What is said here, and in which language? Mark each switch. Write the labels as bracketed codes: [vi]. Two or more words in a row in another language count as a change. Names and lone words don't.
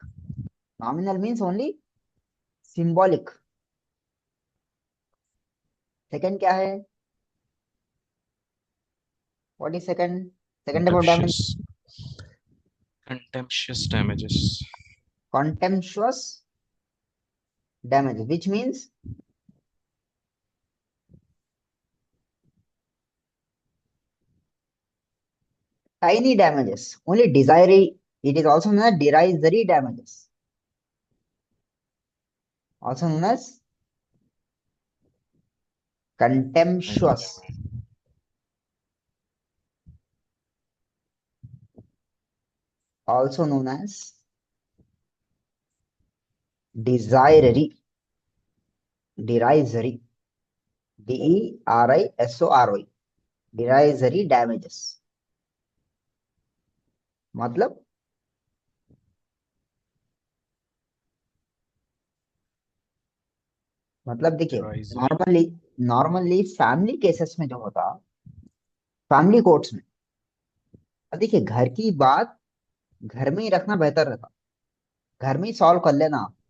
[en] Nominal means only symbolic. [hi] सेकंड क्या है? [en] What is second? Second about damage, Contemptuous. Contemptuous damages. Contemptuous damage, Which means tiny damages, only desiry. It is also known as derisory damages, also known as contemptuous, also known as desiry, derisory, derisory, derisory damages। [hi] मतलब देखिए, [en] Derisory. [hi] नॉर्मली [en] family cases [hi] में जो होता, [en] family courts [hi] में, अब देखिए घर की बात घर में ही रखना बेहतर रहता, घर में ही सॉल्व कर लेना।